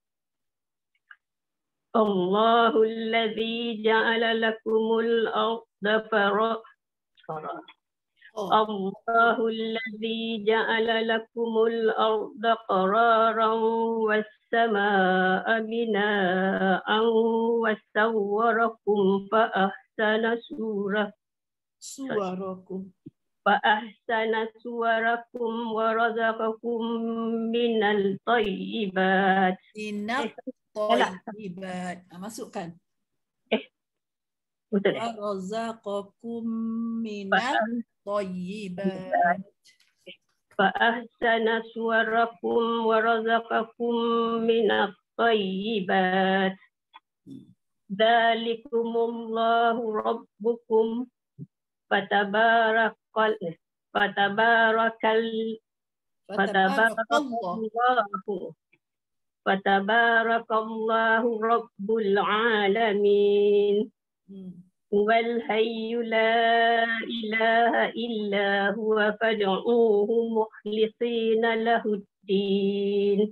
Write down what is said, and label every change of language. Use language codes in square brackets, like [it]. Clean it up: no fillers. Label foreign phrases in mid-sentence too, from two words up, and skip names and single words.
[ar] الله الذي جعل لكم الأرض قرارا والسماء بناء وصوركم فأحسن صوركم ورزقكم من الطيبات. [id] Masukkan. [ar] ورزقكم من الطيبات. فأحسن صوركم ورزقكم من الطيبات. ذلكم الله ربكم فتبارك الله رب العالمين. هو الحي لا إله إلا هو فادعوه مخلصين له الدين.